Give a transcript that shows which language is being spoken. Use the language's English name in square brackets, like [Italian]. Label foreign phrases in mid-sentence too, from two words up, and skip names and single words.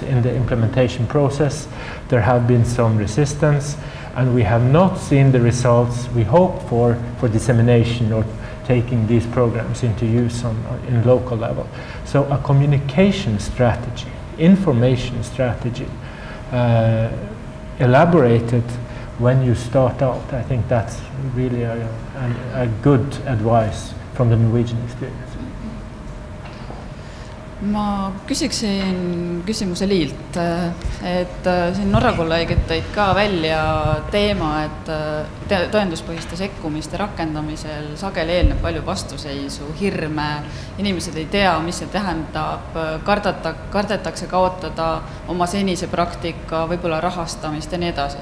[English] In the implementation process, there have been some resistance, and we have not seen the results we hope for dissemination or taking these programs into use in local level. So a communication strategy, information strategy, elaborated when you start out. I think that's really a good advice from the Norwegian experience. [Estonian] Ma küsiksin küsimuse Liilt, et siin Norra kolleegid tõid ka välja teema, et tõenduspõhiste sekkumiste rakendamisel sageli eelneb palju vastuseisu, hirme, inimesed ei tea, mis see tähendab, kardetakse kaotada oma senise praktika, võib-olla rahastamist ja nii edasi.